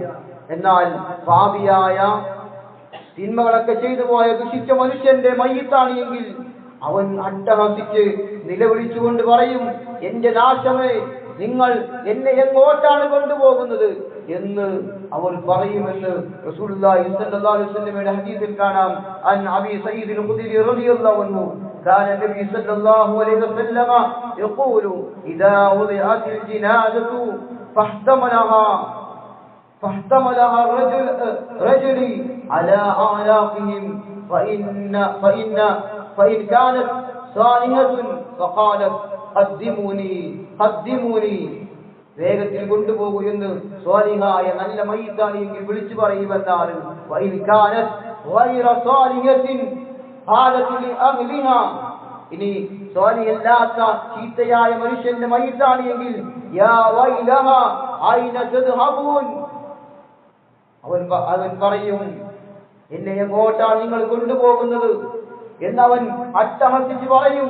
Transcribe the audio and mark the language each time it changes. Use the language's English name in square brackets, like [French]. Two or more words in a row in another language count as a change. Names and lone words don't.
[Malayalam] എന്നാൽ പാപിയായ തിന്മകളൊക്കെ ചെയ്തു പോയ ദുഷിച്ച മനുഷ്യന്റെ മയ്യിത്താണ് എങ്കിൽ അവൻ അട്ടഹസിച്ച് നിലവിളിച്ചുകൊണ്ട് പറയും, എന്റെ നാശമേ, നിങ്ങൾ എന്നെ എങ്ങോട്ടാണ് കൊണ്ടുപോകുന്നത് എന്ന് അവർ പറയുമെന്ന് [Arabic] رسول الله صلى الله عليه وسلم [Malayalam] ഹദീസിൽ കാണാം. [Arabic] عن أبي سعيد الخدري رضي الله عنه كان النبي صلى الله عليه وسلم يقول إذا وضعت الجنازة فاحتملها رجل على أعناقهم فإن كانت صالحة فقالت قدموني [Malayalam] വേഗത്തിൽ കൊണ്ടുപോകൂ എന്ന് സ്വാലിഹായ നല്ല മയ്യിത്താണ് എങ്കിൽ വിളിച്ചു പറയുമെന്നാണ്. [Arabic] وإن كانت غير صالحة قالت لأهلها, [Malayalam] ഇനി സ്വാലിഹല്ലാത്ത ചീത്തയായ മനുഷ്യന്റെ മയ്യിത്താണ് എങ്കിൽ [Arabic] يا ويلها أين تذهبون, [Malayalam] അവൻ പറയും, എന്നെ എങ്ങോട്ടാണ് നിങ്ങൾ കൊണ്ടുപോകുന്നത് എന്നവൻ അട്ടഹസിച്ച് പറയും.